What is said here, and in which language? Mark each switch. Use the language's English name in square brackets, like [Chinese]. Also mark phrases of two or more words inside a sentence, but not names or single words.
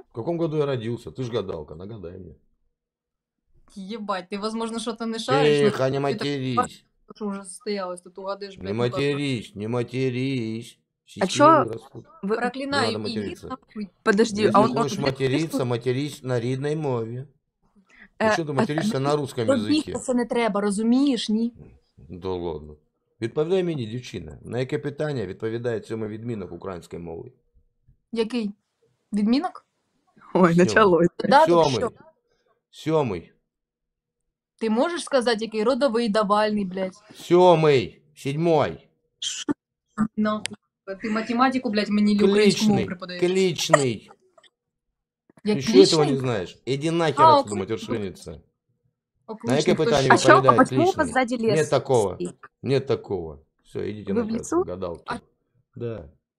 [Russian] В каком году я родился? Ты ж гадалка, нагадай мне. Ебать, ты, возможно, что-то не шаришь. но Тихо, не ты матерись. так что уже состоялось, тут угадаешь, Не блядь, ну как так. матерись, не матерись. А Сиськи чё вырастут. Вы... Не Проклинаю надо и материться. нахуй. Подожди, Если а он... хочешь материться, [Ukrainian] матерись на рідній мові. Э, Якщо ти материшся на русском язикі. Це не треба, розумієш, ні? [Russian] Да ладно. [Ukrainian] Відповідай мені, дівчина, на яке питання відповідає сьомий відмінок української мови? Який? Відмінок? Ой, Сьомий. [Russian] началось. Да, тут [Ukrainian] Сьомий. що? Сьомий. Ти можеш сказати, який родовий, давальний, блядь? Сьомий. Сідьмой. [Russian] Нахуй. [Ukrainian] Ти математику, блядь, мені или українську мову Кличний. преподаєш? Кличний. Як Ти що цього не кличний? знаєш? Іди нахер А, [Russian] отсюда, [Ukrainian] окличний. матершинниця. О, На яке кличний, хто питання ще? [Russian] А чё, а [Ukrainian] відповідає [Russian] почему у вас [Ukrainian] кличний? [Russian] сзади лес? Нет такого. стоит? Нет такого. Все, идите Вы на в лесу? гадалки. А- Да.